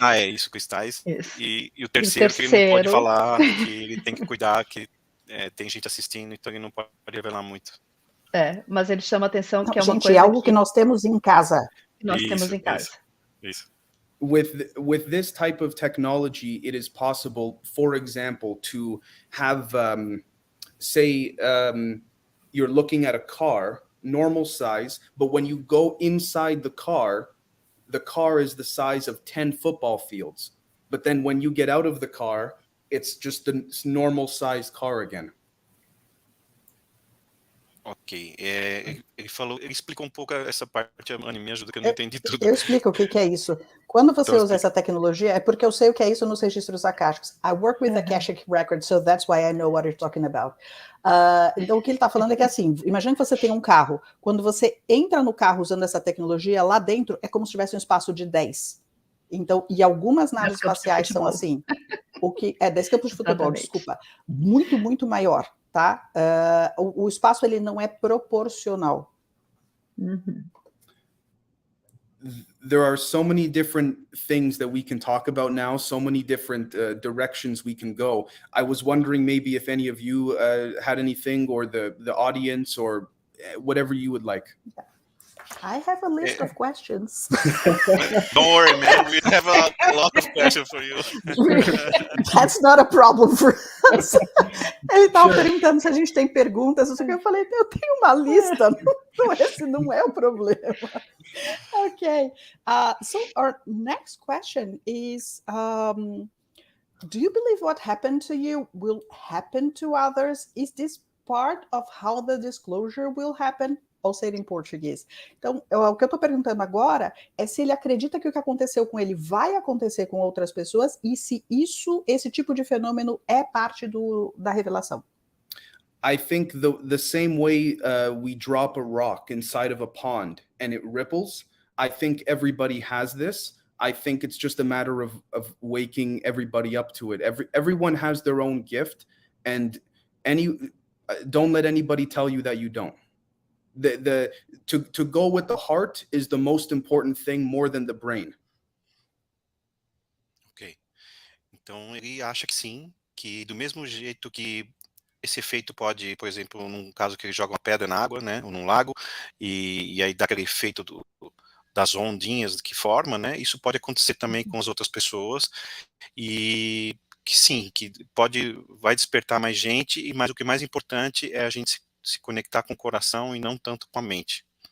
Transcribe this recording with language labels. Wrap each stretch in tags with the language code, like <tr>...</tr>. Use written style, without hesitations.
<pt>É isso, cristais. Isso. E o terceiro, que ele não pode falar, que ele tem que cuidar, que tem gente assistindo, então ele não pode revelar muito. Mas ele chama a atenção que é uma gente, coisa é algo que nós temos em casa. Que nós temos em casa. Isso.</pt> <en>With this type of technology, it is possible, for example, to have, say, you're looking at a car, normal size, but when you go inside the car is the size of 10 football fields. But then when you get out of the car, it's just a normal size car again. Ok.</en> <pt>Ele explicou um pouco essa parte, Anne, me ajuda que eu não entendi tudo. Eu explico o que é isso. Quando você usa essa tecnologia, é porque eu sei o que é isso nos registros akáshicos.</pt> <en>I work with Akashic Records, so that's why I know what you're talking about.</en> <pt>Então, o que ele está falando é que, assim, imagina que você tem um carro. Quando você entra no carro usando essa tecnologia, lá dentro é como se tivesse um espaço de 10. Então, e algumas naves espaciais são assim. O que é 10 campos de futebol, Exatamente. desculpa. Muito, muito maior, tá? O espaço, ele não é proporcional.</pt> <en>There are so many different things that we can talk about now, so many different directions we can go. I was wondering maybe if any of you had anything, or the audience, or whatever you would like. I have a list of questions. Don't worry, man. We have a lot of questions for you. That's not a problem for us.</en> <pt>Ele estava perguntando se a gente tem perguntas. Eu falei, eu tenho uma lista. Esse não é o problema. Okay.</pt> <en>So our next question is, do you believe what happened to you will happen to others? Is this part of how the disclosure will happen?</en> <pt>Ou ser em português. Então, o que eu estou perguntando agora é se ele acredita que o que aconteceu com ele vai acontecer com outras pessoas e se esse tipo de fenômeno é parte da revelação.</pt> <en>I think the same way we drop a rock inside of a pond and it ripples, I think everybody has this. I think it's just a matter of waking everybody up to it. Everyone has their own gift, and don't let anybody tell you that you don't. To go with the heart is the most important thing, more than the brain. Ok.</en> <pt>Então ele acha que sim, que do mesmo jeito que esse efeito pode, por exemplo, num caso que ele joga uma pedra na água, né, ou num lago, e aí dá aquele efeito das ondinhas que forma, né, isso pode acontecer também com as outras pessoas, e que sim, que vai despertar mais gente, mas o que é mais importante é a gente se conectar com o coração e não tanto com a mente.</pt>